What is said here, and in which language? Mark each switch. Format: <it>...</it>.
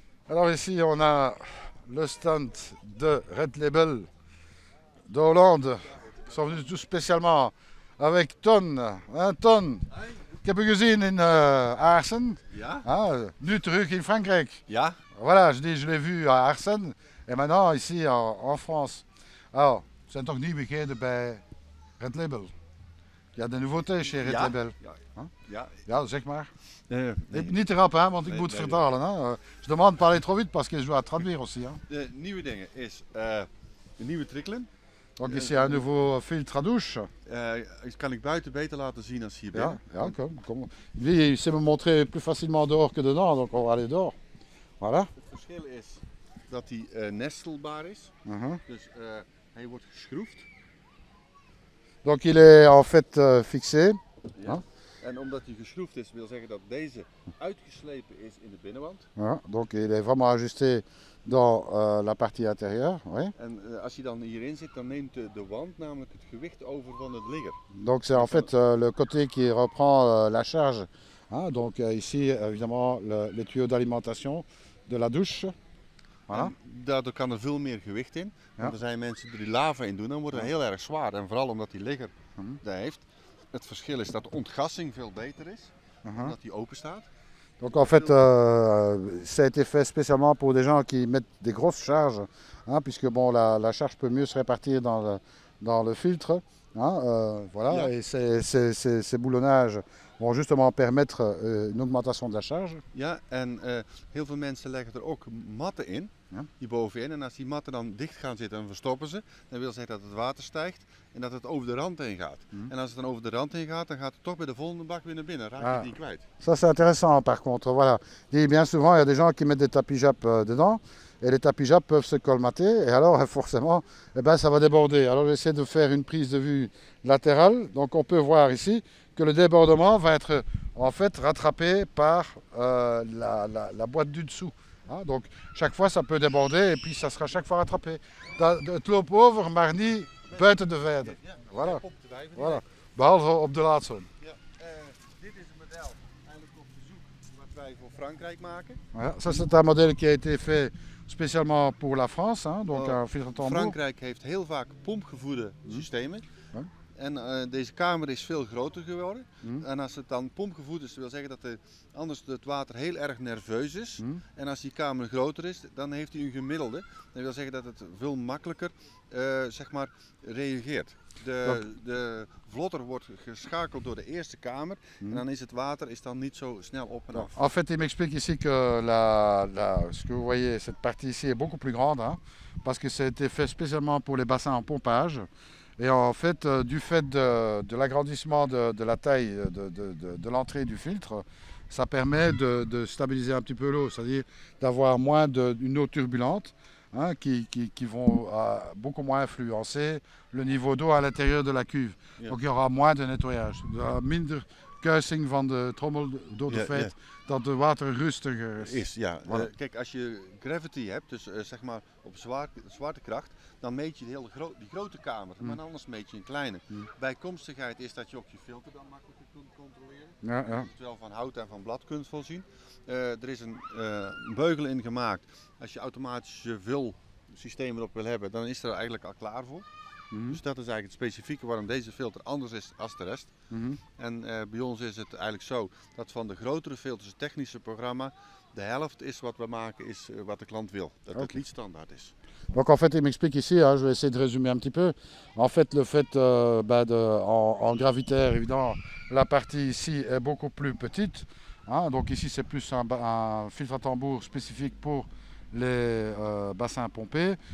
<fr>Alors ici, on a le stand de Red Label de Hollande. Ils sont venus tout spécialement avec Ton. Hein, Ton.</fr> <nl>Ik heb u gezien in Aarsen. Ja? Hein, nu terug in Frankrijk. Ja?</nl> <fr>Voilà, je l'ai vu à Aarsen. Et maintenant ici en France.</fr> <nl>Alors, we zijn toch nieuwigheden bij Red Label.</nl> <fr>Il y a de nouveautés chez Red</fr> <nl>Ja.</nl> <fr>Label.</fr> <nl>Ja. Hein? Ja. Ja, zeg maar. Nee. Niet te rap, hein, want ik Nee, moet nee. vertalen. Hein.</nl> <fr>Je demande de parler trop vite parce que je dois traduire aussi. Hein.</fr> <nl>De nieuwe dingen is een nieuwe trikkelen.</nl> <fr>Donc ici, un nouveau filtre à douche.</fr> <nl>Kan ik buiten beter laten zien als hier Ja, binnen. ja, kom.</nl> <fr>Lui, il sait me montrer plus facilement dehors que dedans, donc on va aller dehors. Voilà.</fr> <nl>Het verschil is dat hij nestelbaar is. Mhm. Dus hij wordt geschroefd.</nl> <fr>Donc il est en fait fixé.</fr> <nl>Ja. Huh? En omdat hij geschroefd is, wil zeggen dat deze uitgeslepen is in de binnenwand.</nl> <fr>Voilà. Donc il est vraiment ajusté dans la partie intérieure. Oui.</fr> <nl>En als hij dan hierin zit, dan neemt de wand namelijk het gewicht over van het ligger.</nl> <fr>Donc c'est en fait le côté qui reprend la charge. Hein. Donc ici, évidemment, les tuyaux d'alimentation de la douche. Voilà.</fr> <nl>En daardoor kan er veel meer gewicht in. Ja. Want er zijn mensen die er lava in doen, dan wordt het heel erg zwaar. En vooral omdat die ligger Mhm. dat heeft. Het verschil is dat de ontgassing veel beter is, Mhm. omdat die open staat.</nl> <fr>Donc en fait, ça a été fait spécialement pour des gens qui mettent des grosses charges, hein, puisque bon, la charge peut mieux se répartir dans le filtre. Hein, voilà,</fr> <nl>Ja.</nl> <fr>et ces boulonnages vont justement permettre une augmentation de la charge.</fr> <nl>Ja, en heel veel mensen leggen er ook matten in, Ja. hierbovenin. En als die matten dan dicht gaan zitten en verstoppen ze, dan wil zeggen dat het water stijgt en dat het over de rand heen gaat. Mhm. En als het dan over de rand heen gaat, dan gaat het toch bij de volgende bak weer naar binnen, raak je Ah. die kwijt.</nl> <fr>Ça c'est intéressant par contre, voilà. Et bien souvent il y a des gens qui mettent des tapis Jap dedans, et les tapis jappes peuvent se colmater et alors forcément eh ben, ça va déborder. Alors j'essaie de faire une prise de vue latérale, donc on peut voir ici que le débordement va être en fait rattrapé par la boîte du dessous. Hein, donc chaque fois ça peut déborder et puis ça sera chaque fois rattrapé.</fr> <nl>Het loopt over, maar niet buiten de weide.</nl> <fr>Voilà. Voilà.</fr> <nl>Behalve op de laatste. Ja, dit is een model eigenlijk op verzoek wat wij voor Frankrijk maken.</nl> <fr>Voilà. Ça c'est un modèle qui a été fait spécialement pour la France, hein, donc un filtre tambour.</fr> <nl>Frankrijk heeft heel vaak pompgevoede systemen. Ja. En deze kamer is veel groter geworden. Mm. En als het dan pompgevoed is, dat wil zeggen dat anders het water heel erg nerveus is. Mm. En als die kamer groter is, dan heeft hij een gemiddelde. Dat wil zeggen dat het veel makkelijker zeg maar, reageert. De vlotter wordt geschakeld door de eerste kamer. En dan is het water dan niet zo snel op en af.</nl> <fr>En fait, il m'explique ici que ce que vous voyez, cette partie ici est beaucoup plus grande, hein, parce que ça a été fait spécialement pour les bassins en pompage. Et en fait, du fait de l'agrandissement de la taille de l'entrée du filtre, ça permet de stabiliser un petit peu l'eau, c'est-à-dire d'avoir moins une eau turbulente, hein, qui vont beaucoup moins influencer le niveau d'eau à l'intérieur de la cuve.</fr> <nl>Ja.</nl> <fr>Donc il y aura moins de nettoyage.</fr> <nl>Minder kuising van de trommel door het feit dat de water rustiger is. Ja.</nl> <fr>Voilà.</fr> <nl>Kijk, als je gravity hebt, dus zeg maar op zwaartekracht, dan meet je die grote kamer, maar anders meet je een kleine. Bijkomstigheid is dat je ook je filter dan makkelijker kunt controleren. Ja. Terwijl van hout en van blad kunt voorzien. Er is een beugel in gemaakt. Als je automatisch je vulsysteem erop wil hebben, dan is er eigenlijk al klaar voor. Dus dat is eigenlijk het specifieke waarom deze filter anders is dan de rest. En bij ons is het eigenlijk zo dat van de grotere filters, het technische programma, de helft is wat we maken, is wat de klant wil. Dat het niet standaard is.</nl> <fr>Donc en fait, il m'explique ici, hein, je vais essayer de résumer un petit peu. En fait, le fait en gravitaire, évidemment, la partie ici est beaucoup plus petite. Hein, donc ici, c'est plus un filtre à tambour spécifique pour les bassins pompés.</fr>